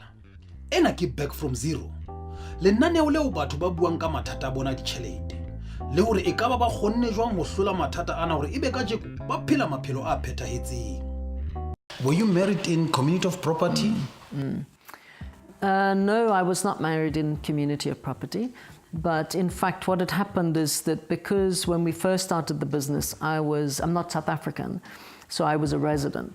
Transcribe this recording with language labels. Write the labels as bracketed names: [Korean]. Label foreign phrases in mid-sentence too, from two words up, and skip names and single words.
[Southern Sotho] Ena ke Back from Zero. Lenaneo leo batho ba buang ka mathata a bona ditjhelete. Le hore e ka ba kgonne jwang ho hlola mathata ana hore ebe ka jeko ba phela maphelo a phethahetseng. [English] Were you married in community of property? No, I was not married in community of property. But in fact, what had happened is that because when we first started the business, I'm not South African, so I was a resident.